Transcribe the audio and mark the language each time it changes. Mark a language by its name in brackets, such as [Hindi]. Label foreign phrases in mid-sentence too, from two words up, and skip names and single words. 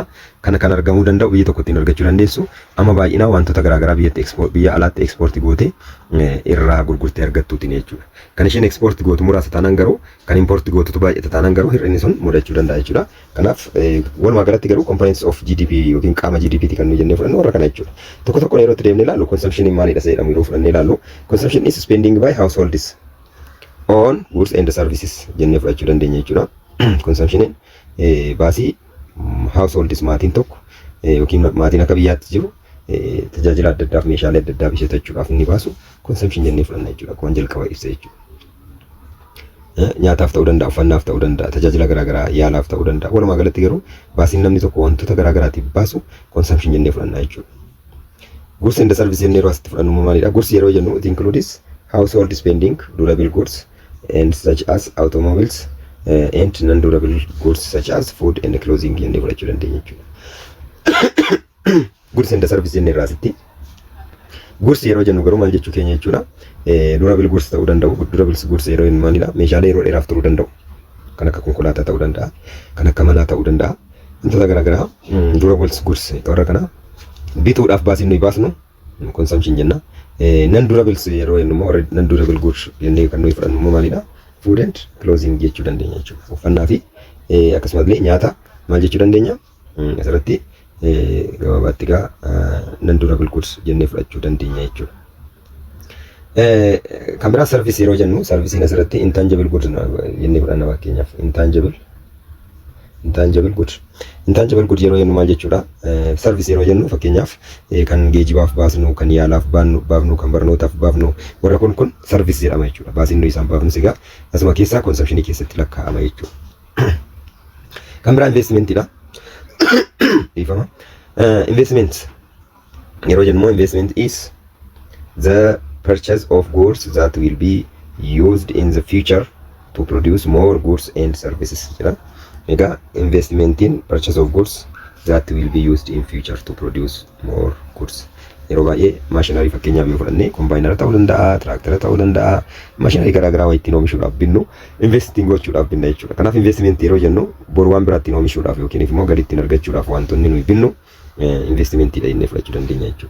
[Oromo] Kana kan argamuu danda'u biyya tokko ittiin argachuu dandeessu amma baay'inaan wantoota garaagaraa biyya alaatti ekspoortii gootee irraa gurgurtee argattuutiin jechuudha. Kan isheen ekspoortii gootu muraasa taanaan garuu kan importii gootutu baay'ata taanaan garuu hir'inni sun mudachuu danda'a jechuudha. Kanaaf walumaa galatti garuu [English] components of GDP [Oromo] yookiin qaama GDP kan nuyi jennee fudhannu warra kana jechuudha. Tokko tokko yeroo itti deemnee ilaallu consumption maalidha jedhamu yeroo fudhannee ilaallu [English] consumption is spending by households on goods and services [Oromo] jennee fudhachuu dandeenya jechuudha. Consumption baasii households maatiin tokko yookiin maatiin akka biyyaatti jiru tajaajila adda addaaf meeshaalee adda addaa bitachuudhaaf inni baasu consumption jennee fudhanna jechuudha. Akkuma jalqaba ibsa jechuudha. Nyaataaf ta'uu danda'a, uffannaaf ta'uu danda'a, tajaajila garaagaraa yaalaaf ta'uu danda'a. Walumaa galatti garuu baasiin namni tokko wantoota garaagaraatiif baasu consumption jennee fudhanna jechuudha. [English] Goods and services [Oromo] jennee yeroo asitti fudhannu maalidha? [English] Goods [Oromo] yeroo jennu [English] it includes household spending, durable goods and such as automobiles and non-durable goods such as food and clothing [Oromo] jennee fudhachuu dandeenya jechuudha. [English] Goods and services [Oromo] jennee irraa asitti goods yeroo jennu garuu maal jechuu keenya jechuudha. [English] Durable goods [Oromo] ta'uu danda'u. [English] Durable goods [Oromo] yeroo jennu maalidha? Meeshaalee yeroo dheeraaf turuu danda'u. Kan akka konkolaataa ta'uu danda'a. Kan akka manaa ta'uu danda'a. Wantoota garaagaraa [English] durable goods [Oromo] warra kana bituudhaaf baasiin nuyi baasnu consumption jenna. Non-durable yeroo jennu immoo [English] non-durable goods [Oromo] jennee kan nuyi fudhannu immoo maalidha? [English] Food and clothing [Oromo] jechuu dandeenya jechuudha. Uffannaa fi akkasumallee nyaata maal jechuu dandeenya? Asirratti gabaabaatti egaa [English] non-durable goods [Oromo] jennee fudhachuu dandeenya jechuudha. Kan biraa service yeroo jennu servisiin asirratti [English] intangible goods [Oromo] jennee fudhanna fakkeenyaaf [English] intangible goods. Intangible goods [Oromo] yeroo jennu maal jechuudha? Service yeroo jennu fakkeenyaaf kan geejibaaf baasnu, kan yaalaaf baafnu, kan barnootaaf baafnu warra kun service jedhama jechuudha. Baasiin nuyi isaan baafnu sigaa asuma keessaa consumption keessatti lakkaa'ama jechuudha. Kan biraa investmentidha. Investment yeroo jennu [English] investment is the purchase of goods that will be used in the future to produce more goods and services [Oromo] jedha. Egaa investmentiin [English] purchase of goods that will be used in future to produce more goods. [Oromo] Yeroo baay'ee maashinarii fakkeenyaaf yoo fudhanne kombaayinara ta'uu danda'a, tiraaktara ta'uu danda'a, maashinarii garaagaraa waa ittiin oomishuudhaaf binnu investing gochuudhaaf binna jechuudha. Kanaaf investment yeroo jennu boru waan biraattiin oomishuudhaaf yookiin immoo galii ittiin argachuudhaaf wantoonni nuyi binnu investmentidha jennee fudhachuu dandeenya jechuudha.